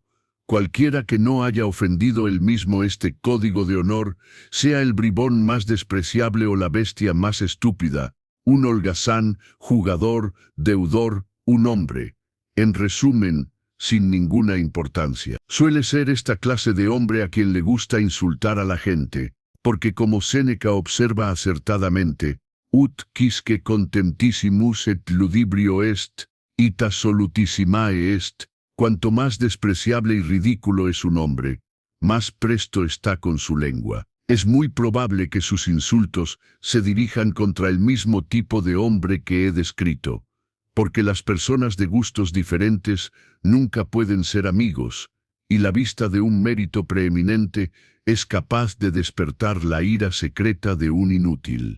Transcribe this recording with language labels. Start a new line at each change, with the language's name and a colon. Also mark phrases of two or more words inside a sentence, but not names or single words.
Spanish: Cualquiera que no haya ofendido él mismo este código de honor, sea el bribón más despreciable o la bestia más estúpida, un holgazán, jugador, deudor, un hombre. En resumen, sin ninguna importancia. Suele ser esta clase de hombre a quien le gusta insultar a la gente, porque como Séneca observa acertadamente,
Latin: ut quisque contemptissimus et ludibrio est, ita solutissimae est,
Spanish: cuanto más despreciable y ridículo es un hombre, más presto está con su lengua. Es muy probable que sus insultos se dirijan contra el mismo tipo de hombre que he descrito, porque las personas de gustos diferentes nunca pueden ser amigos, y la vista de un mérito preeminente es capaz de despertar la ira secreta de un inútil.